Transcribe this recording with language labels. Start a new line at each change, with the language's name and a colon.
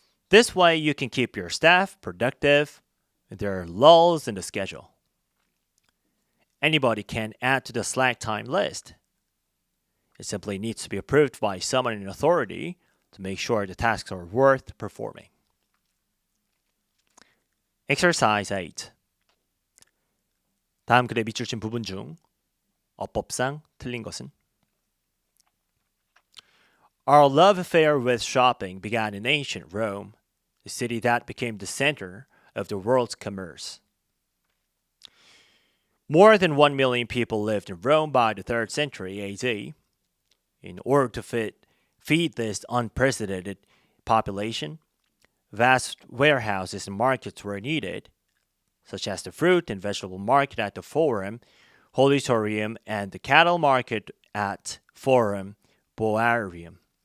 English: This way you can keep your staff productive and there are lulls in the schedule. Anybody can add to the slack time list. It simply needs to be approved by someone in authority to make sure the tasks are worth performing. Exercise 8.
Korean: 다음 글에 밑줄 친 부분 중 어법상 틀린 것은?
English: Our love affair with shopping began in ancient Rome, the city that became the center of the world's commerce. More than 1 million people lived in Rome by the 3rd century AD. In order to feed this unprecedented population, vast warehouses and markets were needed, such as the fruit and vegetable market at the Forum Holitorium and the cattle market at Forum Boarium.